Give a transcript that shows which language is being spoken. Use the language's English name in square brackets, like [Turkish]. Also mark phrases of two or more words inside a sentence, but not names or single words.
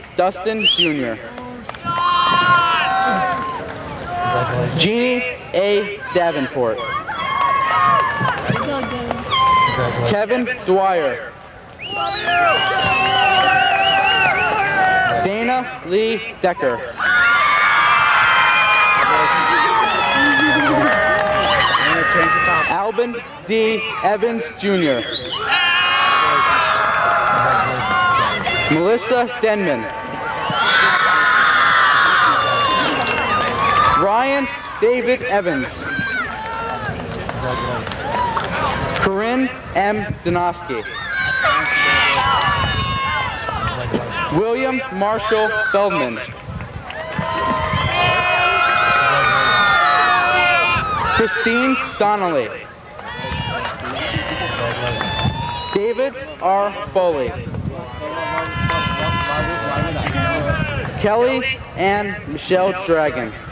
[English] Dustin Jr. Jeannie A. Davenport. Kevin Dwyer. Dana Lee Decker. Albin D. Evans Jr. Melissa Denman. Ryan David Evans. Corinne M. Donosky. William Marshall Feldman. Christine Donnelly. David R. Foley. Kelly and Michelle Dragon.